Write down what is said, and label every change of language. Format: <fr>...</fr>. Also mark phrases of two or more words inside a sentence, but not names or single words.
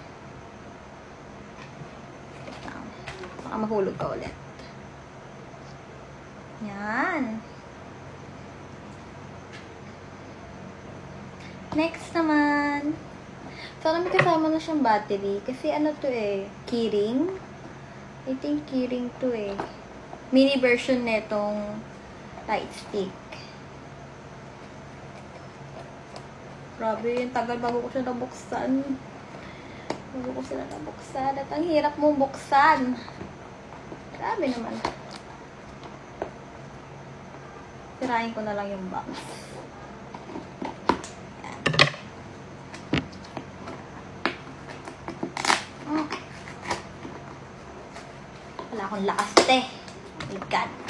<tl>Baka mahulog ka ulit. Yan. Next naman. Sana may kasama na siyang battery. Kasi to keyring.</tl> <en>I think keyring</en> <tl>to</tl> <en>mini version</en> <tl>netong</tl> <en>light stick.</en> <tl>Grabe, yung tagal bago ko siya nabuksan. At ang hirap mong buksan. Grabe naman. Sirain ko na lang yung box. Wala akong lakas, te.</tl> <en>Oh my God.</en>